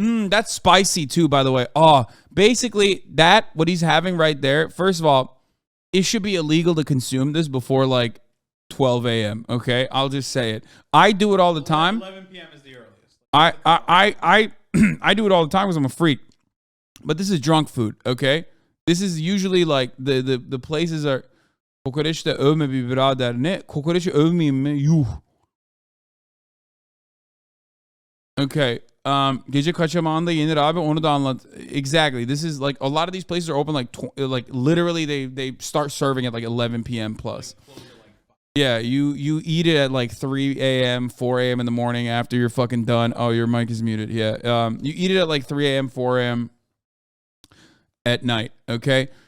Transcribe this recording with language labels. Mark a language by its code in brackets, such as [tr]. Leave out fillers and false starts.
[en] That's spicy too, by the way. Oh, basically, what he's having right there, first of all, it should be illegal to consume this before like 12 a.m. Okay, I'll just say it. I do it all the time. 11 p.m. is the earliest. I do it all the time because I'm a freak. But this is drunk food. Okay, this is usually like the places are. [tr] Kokoreç'te övme bir birader. Ne? Kokoreç'i övmeyeyim mi? Yuh. [en] Okay. [tr] Gece kaçamağında yenir abi, onu da anlat. [en] Exactly. This is like a lot of these places are open like literally they start serving at like 11 p.m. plus. Yeah, you eat it at like 3 a.m., 4 a.m. in the morning after you're fucking done. Oh, your mic is muted. Yeah. You eat it at like 3 a.m., 4 a.m. at night. Okay.